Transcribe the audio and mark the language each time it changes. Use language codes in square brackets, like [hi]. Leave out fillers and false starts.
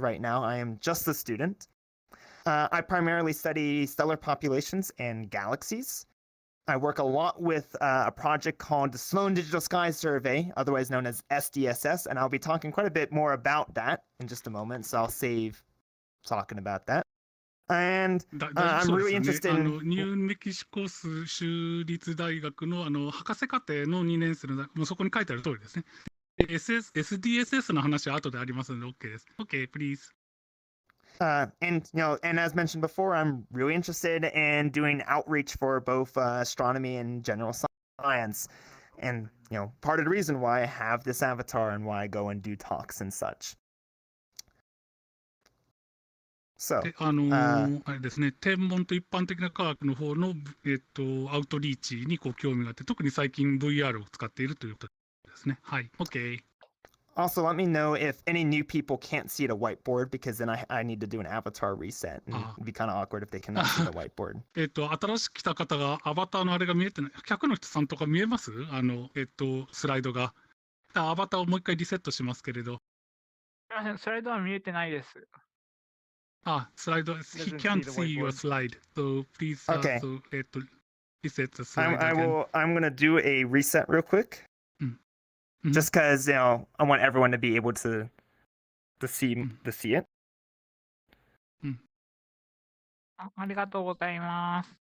[en] Right now, I am just a student. I primarily study stellar populations and galaxies. I work a lot with a project called the Sloan Digital Sky Survey, otherwise known as SDSS, and I'll be talking quite a bit more about that in just a moment, so I'll save talking about that. And I'm really interested in... [ja] ニューメキシコ州立大学の博士課程の2年生の、もうそこに書いてある通りですね。 SDSS の話は後でありますので OK です。 [en] OK, please. And as mentioned before, I'm really interested in doing outreach for both astronomy and general science. And, part of the reason why I have this avatar and why I go and do talks and such. So, [ja] あれですね、天文と一般的な科学の方の、アウトリーチにこう興味があって、特に最近 VR を使っているということですね。はい。OK。 [en] Also, let me know if any new people can't see the whiteboard, because then I need to do an avatar reset. And it'd be kind of awkward if they cannot see the whiteboard. [ja] 新しく来た方がアバターのあれが見えてない。100の人さんとか見えます？スライドが。アバターをもう一回リセットしますけれど。スライドは見えてないです。 [en] スライド、he can't see your slide. So please, okay. Reset the slide. I'm going to do a reset real quick. Just because, I want everyone to be able to see it. [ja] ありがとうございます。